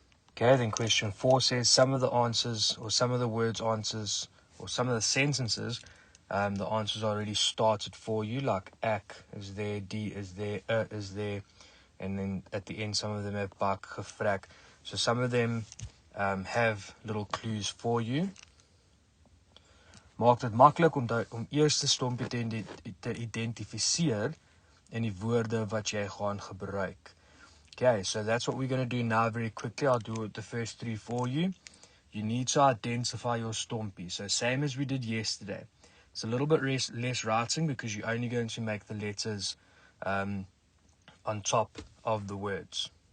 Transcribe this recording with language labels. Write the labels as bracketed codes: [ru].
[en] Okay, then question 4 says some of the answers or some of the words answers or some of the sentences, the answers are already started for you, like ek is there, die is there, is there, and then at the end some of them have bak, gevrak. So some of them have little clues for you. [af] Maak dit maklik om eers die stompie te identifiseer en die woorde wat jy gaan gebruik. [en] Okay, so that's what we're going to do now very quickly. I'll do the first 3 for you. You need to identify your stompie. So same as we did yesterday. It's a little bit less writing because you're only going to make the letters on top of the words.